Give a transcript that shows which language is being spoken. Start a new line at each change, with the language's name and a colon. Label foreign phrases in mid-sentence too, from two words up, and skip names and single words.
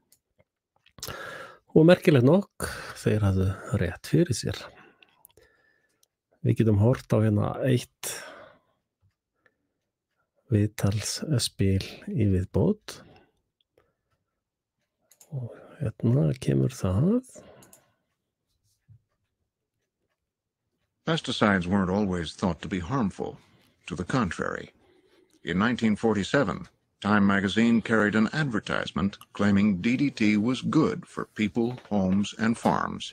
Icelandic: Og merkilegt nokk, þeir hafðu rétt fyrir sér. Við getum hort á hérna eitt viðtalsspil í viðbót. Og hérna kemur það.
English: Pesticides weren't always thought to be harmful. To the contrary. In 1947, Time magazine carried an advertisement claiming DDT was good for people, homes, and farms.